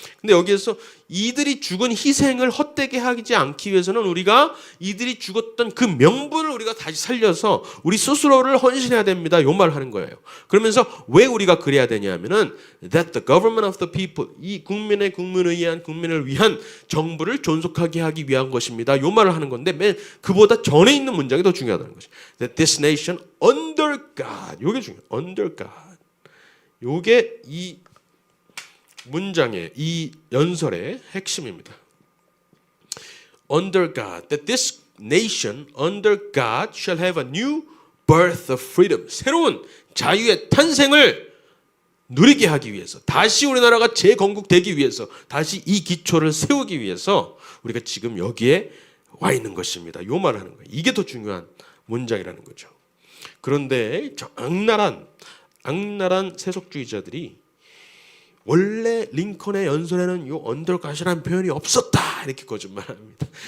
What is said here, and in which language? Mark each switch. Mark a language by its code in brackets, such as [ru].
[ko] 근데 여기에서 이들이 죽은 희생을 헛되게 하지 않기 위해서는 우리가 이들이 죽었던 그 명분을 우리가 다시 살려서 우리 스스로를 헌신해야 됩니다. 요 말을 하는 거예요. 그러면서 왜 우리가 그래야 되냐면은 [en] that the government of the people, [ko] 이 국민을 위한 정부를 존속하게 하기 위한 것입니다. 요 말을 하는 건데 맨 그보다 전에 있는 문장이 더 중요하다는 거죠. [en] That this nation under God. [ko] 요게 중요해요. [en] under God. [ko] 요게 이 문장의 이 연설의 핵심입니다. [en] Under God, that this nation under God shall have a new birth of freedom. [ko] 새로운 자유의 탄생을 누리게 하기 위해서, 다시 우리나라가 재건국되기 위해서, 다시 이 기초를 세우기 위해서 우리가 지금 여기에 와 있는 것입니다. 요 말을 하는 거예요. 이게 더 중요한 문장이라는 거죠. 그런데 저 악랄한 세속주의자들이 원래 링컨의 연설에는 요 언더갓이라는 표현이 없었다 이렇게 거짓말합니다.